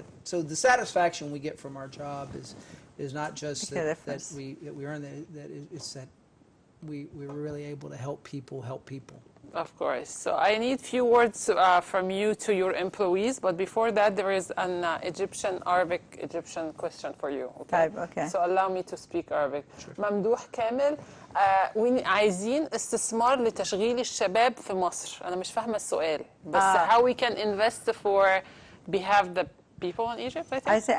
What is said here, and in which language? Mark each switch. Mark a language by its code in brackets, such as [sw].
[en] But so the satisfaction we get from our job is not just that we earn it's that we're really able to help people. Of course. So I need few words from you to your employees, but before that there is an Egyptian question for you. Okay. So allow me to speak Arabic. [ar] ممدوح كامل عايزين استثمار لتشغيل الشباب في مصر. أنا مش فاهمة السؤال بس [en] how we can invest for behalf the people in Egypt, I think.